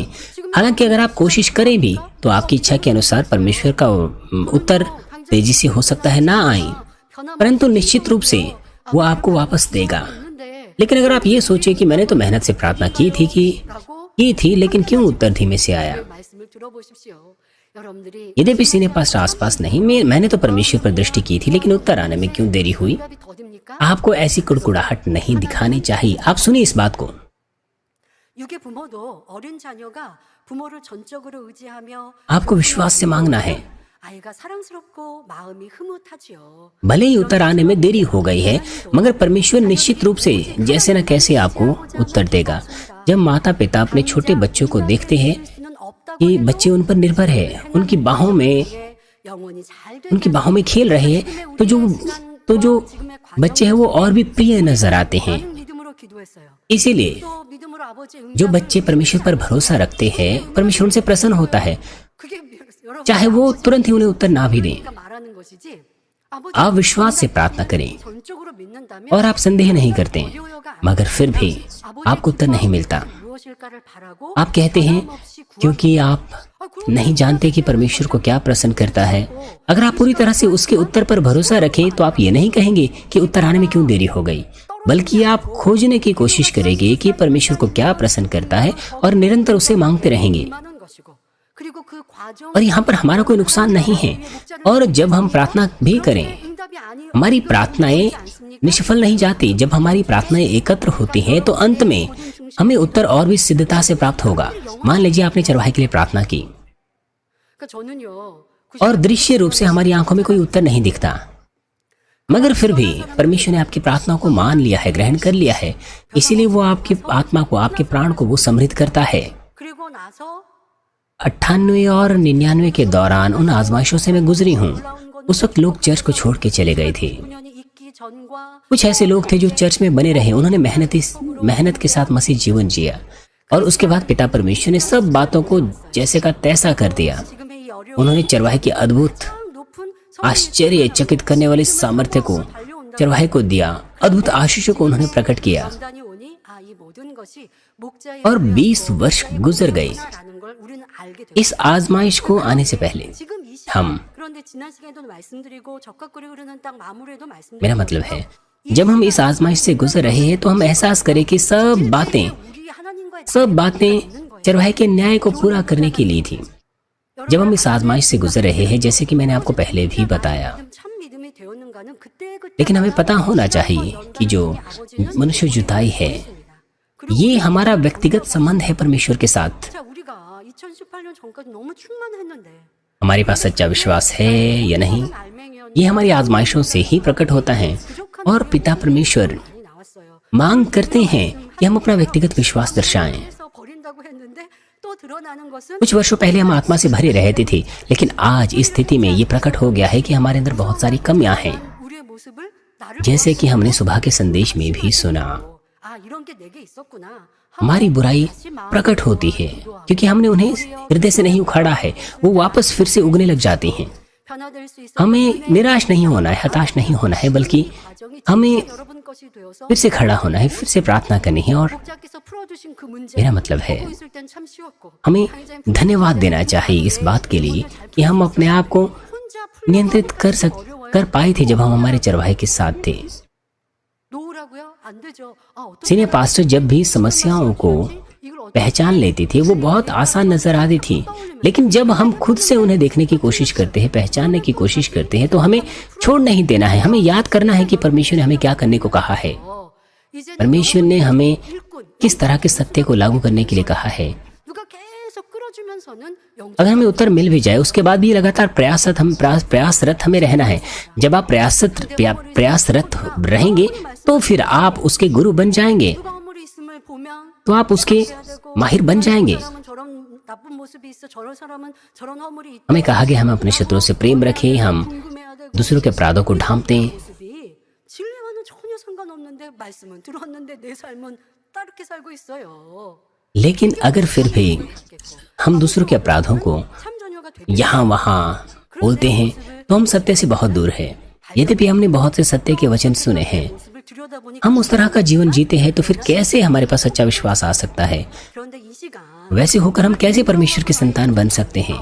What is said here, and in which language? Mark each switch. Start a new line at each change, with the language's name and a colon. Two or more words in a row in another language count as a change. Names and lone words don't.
Hindi: हालांकि अगर आप कोशिश करें भी तो आपकी इच्छा के अनुसार परमेश्वर का उत्तर तेजी से हो सकता है ना आए, परंतु निश्चित रूप से वो आपको वापस देगा।
Korean: 있는데
Hindi: लेकिन अगर आप ये सोचे कि मैंने तो मेहनत से प्रार्थना की थी लेकिन क्यों उत्तर धीमे से आया।
Korean: 말씀을 들어보십시오. 여러분들이
Hindi: यद्यपि सीने पास आसपास नहीं, मैंने तो परमेश्वर पर दृष्टि की थी लेकिन उत्तर आने में क्यों देरी हुई।
Korean: 응답이 더딥니까?
Hindi: आपको ऐसी कुड़कुड़ाहट नहीं दिखानी चाहिए। आप सुनिए इस बात को।
Korean: 육의 부모도 어린 자녀가 부모를 전적으로 의지하며
Hindi: आपको विश्वास से मांगना है।
Korean: 아이가 사랑스럽고 마음이 흐뭇하지요.
Hindi: भले ही उत्तर आने में देरी हो गई है, मगर परमेश्वर निश्चित रूप से जैसे न कैसे आपको उत्तर देगा। जब माता पिता अपने छोटे बच्चों को देखते हैं
Korean: 수는 없다고
Hindi: कि बच्चे उन पर निर्भर है, उनकी बाहों में खेल रहे हैं, तो जो बच्चे हैं वो और भी प्रिय नजर आते हैं।
Korean: 믿음으로 기도했어요.
Hindi: इसीलिए
Korean: 또 믿음으로 아버지의
Hindi: जो बच्चे परमेश्वर पर भरोसा रखते हैं, परमेश्वर उनसे प्रसन्न होता है,
Korean: 그게 여러분
Hindi: चाहे वो तुरंत ही उन्हें उत्तर ना भी दें।
Korean: 말하는 것이지. 아버지
Hindi: आप विश्वास से प्रार्थना करें
Korean: 전적으로 믿는다면
Hindi: और आप संदेह नहीं करते, मगर फिर भी आपको उत्तर नहीं मिलता।
Korean: 무엇일까를 바라고
Hindi: आप कहते हैं क्योंकि आप नहीं जानते कि परमेश्वर को क्या प्रसन्न करता है। अगर आप पूरी तरह से उसके उत्तर पर भरोसा रखें तो आप ये नहीं कहेंगे कि उत्तर आने में क्यों देरी हो गई, बल्कि आप खोजने की कोशिश करेंगे कि परमेश्वर को क्या प्रसन्न करता है और निरंतर उसे मांगते रहेंगे।
Korean: 임하는 것이고 그리고 그 과정
Hindi: और यहाँ पर हमारा कोई नुकसान नहीं है। और जब हम प्रार्थना भी करें,
Korean: 응답이 아니
Hindi: हमारी प्रार्थनाएं निष्फल नहीं जाती। जब हमारी प्रार्थनाएं एकत्र होती हैं तो अंत में हमें उत्तर और भी सिद्धता से प्राप्त होगा। मान लीजिए आपने चरवाहे के लिए प्रार्थना की
Korean: 그러니까 저는요.
Hindi: और दृश्य रूप से हमारी आंखों में कोई उत्तर नहीं दिखता, मगर फिर भी परमेश्वर ने आपकी प्रार्थना को मान लिया है, ग्रहण कर लिया है। इसीलिए वो आपकी आत्मा को, आपके प्राण को वो समृद्ध करता है।
Korean: 그리고 나서
Hindi: 98 और 99 के दौरान उन आजमाइशों से मैं गुजरी हूँ। उस वक्त लोग चर्च को छोड़ के चले गए थे।
Korean: 9년이 있기 전과
Hindi: कुछ ऐसे लोग थे जो चर्च में बने रहे, उन्होंने मेहनत के साथ मसीह जीवन जिया और उसके बाद पिता परमेश्वर ने सब बातों को जैसे का तैसा कर दिया।
Korean: 지금의 이 어려운
Hindi: उन्होंने चरवाहे की अद्भुत,
Korean: 높은
Hindi: आश्चर्यचकित करने वाले सामर्थ्य को चरवाहे को दिया, अद्भुत आशीषों को उन्होंने प्रकट किया।
Korean: 장단이 오니 이 모든 것이 목자의
Hindi: और 20 वर्ष गुजर गए
Korean: 라는 걸 우리는 알게 돼요.
Hindi: इस आजमाइश को आने से पहले।
Korean: 지금 이 시간
Hindi: हम
Korean: 그런데 지난 시간에도 말씀드리고 적각거리 흐르는 땅 마무리에도 말씀드리고
Hindi: मेरा मतलब है, जब हम इस आजमाइश से गुजर रहे हैं तो हम एहसास करें कि सब बातें चरवाहे के न्याय को पूरा करने के लिए थी। जब हम इस आजमाइश से गुजर रहे हैं, जैसे कि मैंने आपको पहले भी बताया,
Korean: 참 믿음이 되었는가는 그때
Hindi: लेकिन हमें पता होना चाहिए कि जो मनुष्य जुताई है, ये हमारा व्यक्तिगत संबंध है परमेश्वर के साथ।
Korean: 자 우리가 2018년 전까지 너무 충만했는데
Hindi: हमारे पास सच्चा विश्वास है या नहीं, ये हमारी आजमाइशों से ही प्रकट होता है। और पिता परमेश्वर
Korean: 많이 나왔어요.
Hindi: मांग करते हैं कि हम अपना व्यक्तिगत विश्वास दर्शाएं।
Korean: 그래서 버린다고 했는데 또 드러나는 것은
Hindi: कुछ वर्षों पहले हम आत्मा से भरे रहते थे, लेकिन आज इस स्थिति में ये प्रकट हो गया है कि हमारे अंदर बहुत सारी कमियां हैं,
Korean: 우리의 모습을 나를
Hindi: जैसे कि हमने सुबह के संदेश में भी सुना।
Korean: 이런 게 내게 있었구나.
Hindi: हमारी बुराई प्रकट होती है क्योंकि हमने उन्हें हृदय से नहीं उखाड़ा है, वो वापस फिर से उगने लग जाती हैं।
Korean: 변화될 수 있어.
Hindi: हमें निराश नहीं होना है, हताश नहीं होना है, बल्कि
Korean: 과정이
Hindi: हमें
Korean: 여러분 것이 되어서
Hindi: फिर से खड़ा होना है, फिर से प्रार्थना करनी है। और
Korean: 목자께서 풀어주신 그 문제
Hindi: मेरा मतलब है,
Korean: 보고 있을 땐 참 쉬웠고
Hindi: हमें धन्यवाद देना चाहिए इस बात के लिए कि हम अपने आप को
Korean: 혼자
Hindi: नियंत्रित कर पाए थे जब हम हमारे चरवाहे के साथ थे।
Korean: 놓으라고요? 안 되죠. 어떻게
English: senior pastor
Hindi: जब भी समस्याओं को
Korean: 이걸 어떻게
Hindi: पहचान लेती थी, वो बहुत आसान नजर आती थी, लेकिन जब हम खुद से उन्हें देखने की कोशिश करते हैं, पहचानने की कोशिश करते हैं, तो हमें छोड़ नहीं देना है। हमें याद करना है कि परमेश्वर ने हमें क्या करने को कहा है।
Korean: 이제
Hindi: परमेश्वर ने हमें
Korean: 일꾼
Hindi: किस तरह के सत्य को लागू करने के लिए कहा है।
Korean: 누가 계속 끌어주면 살면서는
Hindi: अगर हमें उत्तर मिल भी जाए उसके बाद भी लगातार प्रयासरत हमें रहना है। जब आप प्रयासरत रहेंगे तो फिर आप उसके गुरु बन जाएंगे,
Korean: 누가 허물이 있음을 보면
Hindi: तो आप उसके माहिर बन जाएंगे।
Korean: 사람은 저런 나쁜 모습이 있어 저런 사람은 저런 허물이 있다.
Hindi: हमें कहा गया हम अपने शत्रुओं से प्रेम रखें, हम
Korean: 궁금해야 되고
Hindi: दूसरों के अपराधों को ढांपते हैं।
Korean: 모습이 진리와는 전혀 상관없는데 말씀은 들었는데 내 삶은 다르게 살고 있어요.
Hindi: लेकिन अगर फिर भी हम दूसरों के अपराधों को
Korean: 참전녀가 되게
Hindi: यहाँ वहाँ बोलते हैं तो हम सत्य से बहुत दूर हैं। यद्यपि हमने बहुत से सत्य के वचन सुने हैं,
Korean: 모습을 들여다보니
Hindi: हम उस तरह का जीवन जीते हैं तो फिर कैसे हमारे पास सच्चा विश्वास आ सकता है?
Korean: 그런데 이 시간
Hindi: वैसे होकर हम कैसे परमेश्वर की संतान बन सकते हैं?